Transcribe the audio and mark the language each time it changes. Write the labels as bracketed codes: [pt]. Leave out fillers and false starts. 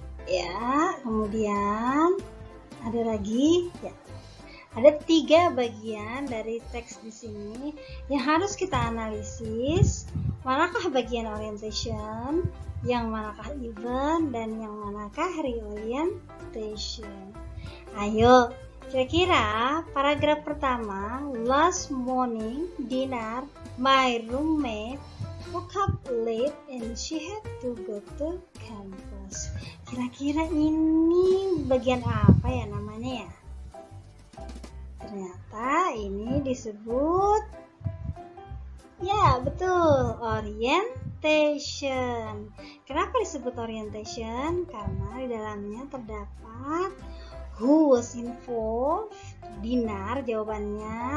[id] Ya, kemudian ada lagi, ya. Ada 3 bagian dari teks di sini yang harus kita analisis. Manakah bagian orientation, yang manakah event, dan yang manakah reorientation. Ayo, kira-kira paragraf pertama, [en] last morning dinner, my roommate woke up late and she had to go to campus. [id] Kira-kira ini bagian apa ya namanya ya? Ternyata ini disebut Ya, betul. Orientation. Kenapa disebut orientation? Karena di dalamnya terdapat [en] who was involved, [id] benar jawabannya.